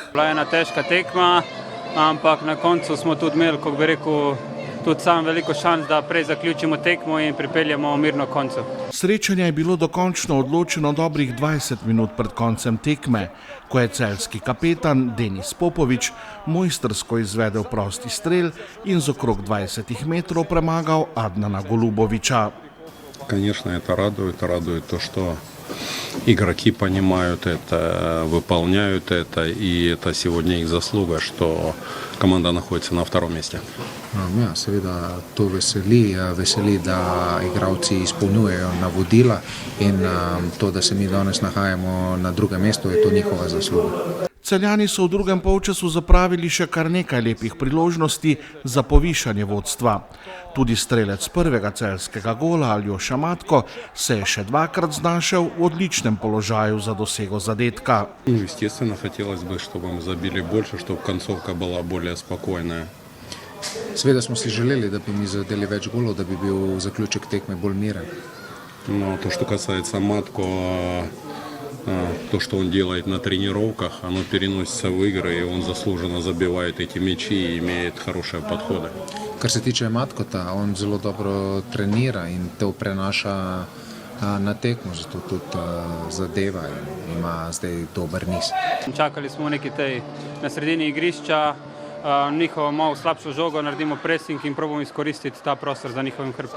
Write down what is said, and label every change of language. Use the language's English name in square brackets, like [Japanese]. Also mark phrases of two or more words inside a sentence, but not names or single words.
[Slovenian] Bila je ena težka tekma, ampak na koncu smo tudi imeli, kako bi rekel, tudi sam veliko šans, da prej zaključimo tekmo in pripeljemo mirno koncu. Srečanje je bilo dokončno odločeno dobrih 20 minut pred koncem tekme, ko je celjski kapetan Denis Popovič mojstrsko izvedel prosti strel in z okrog 20 metrov premagal Adnana Goluboviča. [Russian] Конечно, это радует то, что игроки понимают это, выполняют это, и это сегодня их заслуга, что команда находится на втором месте. [Slovenian] Ja, seveda to veseli, da igralci izpolnjujejo navodila in to, da se mi danes nahajamo na drugem mestu, je to njihova zasluga. Celjani so v drugem polčasu zapravili še kar nekaj lepih priložnosti za povišanje vodstva. Tudi strelec prvega celjskega gola Aljoša Matko se je še dvakrat znašel v odličnem položaju za dosego zadetka. [Russian] Естественно, хотелось бы, чтобы мы забили больше, чтобы концовка была более спокойная. [Slovenian] Seveda smo si želeli, da bi mi zadeli več golov, da bi bil zaključek tekme bolj miren. [Russian] Но то, что касается Матко, то, что он делает на тренировках, оно переносится в игры, и он заслуженно забивает эти мячи и имеет хорошие подходы. [Slovenian] Kar se tiče Matkota, on zelo dobro trenira in to prenaša na tekmo, zato tudi zadeva in ima zdaj dober niz. Čakali smo neki tej na sredini igrišča, njihovo malo slabšo žogo, naredimo pressing in probamo izkoristiti ta prostor za njihovim hrbtom.